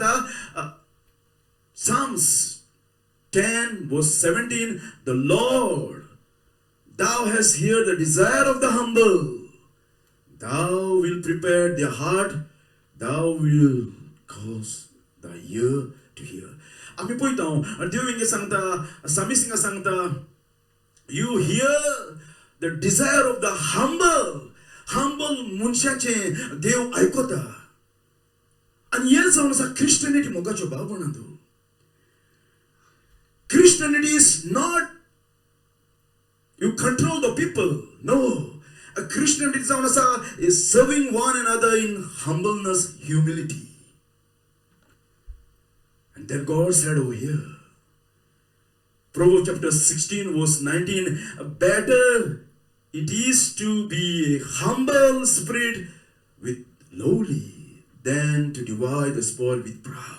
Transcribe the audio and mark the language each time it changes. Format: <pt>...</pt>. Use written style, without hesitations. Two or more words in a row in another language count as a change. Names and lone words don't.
<en>Listen, the Bible Psalms 10 verse 17, the Lord, thou hast heard the desire of the humble. Thou wilt prepare their heart, thou wilt cause the ear to hear.</en> <kok>आम्ही पळयता देव हिंगा सांगता, सामीस हिंगा सांगता,</kok> <en>you hear the desire of the humble.</en> <kok>Humble मनशाचे देव ऐकता. आणि हे जावन आसा Christianity मोगाचो भाव म्हणतो.</kok> <en>Christianity is not you control the people. No. A Christianity is serving one another in humbleness, humility. And then God said over here, Proverbs chapter 16 verse 19, better it is to be a humble spirit with lowly than to divide the spoil with proud.</en>